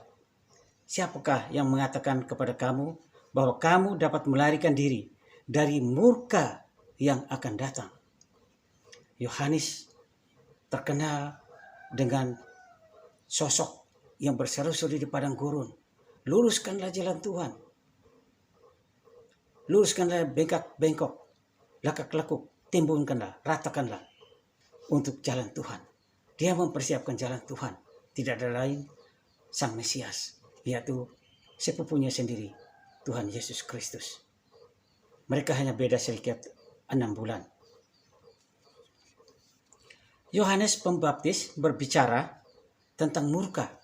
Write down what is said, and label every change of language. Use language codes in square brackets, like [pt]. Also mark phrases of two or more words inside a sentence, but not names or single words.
[id] Siapakah yang mengatakan kepada kamu bahwa kamu dapat melarikan diri dari murka yang akan datang? Yohanes terkenal dengan sosok yang berseru-seru di padang gurun. Luruskanlah jalan Tuhan. Luruskanlah bengkak-bengkok, lakak-lakuk, timbunkanlah, ratakanlah untuk jalan Tuhan. Dia mempersiapkan jalan Tuhan. Tidak ada lain, Sang Mesias, yaitu sepupunya sendiri, Tuhan Yesus Kristus. Mereka hanya beda sedikit 6 bulan. Yohanes Pembaptis berbicara tentang murka.